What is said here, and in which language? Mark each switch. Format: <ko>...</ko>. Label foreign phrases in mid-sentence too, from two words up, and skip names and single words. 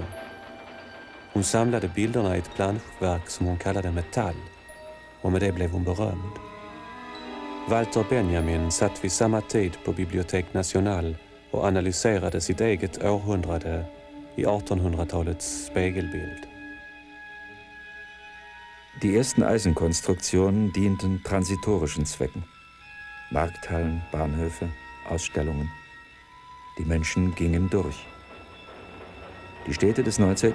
<sv>Hon samlade bilderna i ett planschverk som hon kallade Metall och med det blev hon berömd. Walter Benjamin satt vid samma tid på Bibliothèque Nationale och analyserade sitt eget århundrade i 1800-talets spegelbild.</sv> <de>Die ersten Eisenkonstruktionen dienten transitorischen Zwecken. Markthallen, Bahnhöfe, Ausstellungen. Die Menschen gingen durch. Die Städte des 19.</de>